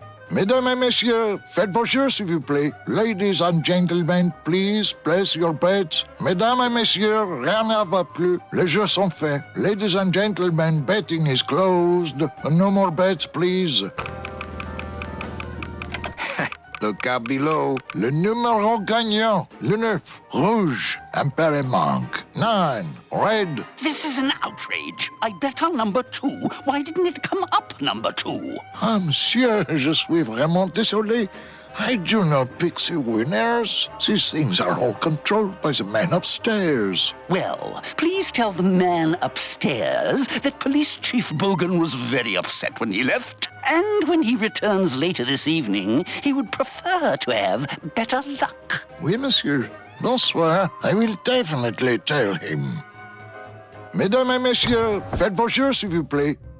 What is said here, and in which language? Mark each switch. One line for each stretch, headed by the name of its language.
French: Mesdames et messieurs, faites vos jeux, s'il vous plaît.
English: Ladies and gentlemen, please place your bets.
French: Mesdames et messieurs, rien ne va plus. Les jeux sont faits.
English: Ladies and gentlemen, betting is closed. No more bets, please. Look out below.
French: Le numéro gagnant, le 9, rouge, impair manque.
English: 9, red. This is an outrage. I bet on number 2. Why didn't it come up number 2?
French: Ah, monsieur, je suis vraiment désolé.
English: I do not pick the winners. These things are all controlled by the man upstairs. Well, please tell the man upstairs that Police Chief Bogan was very upset when he left. And when he returns later this evening, he would prefer to have better luck.
French: Oui, monsieur. Bonsoir.
English: I will definitely tell him.
French: Mesdames et messieurs, faites vos jeux, s'il vous plaît.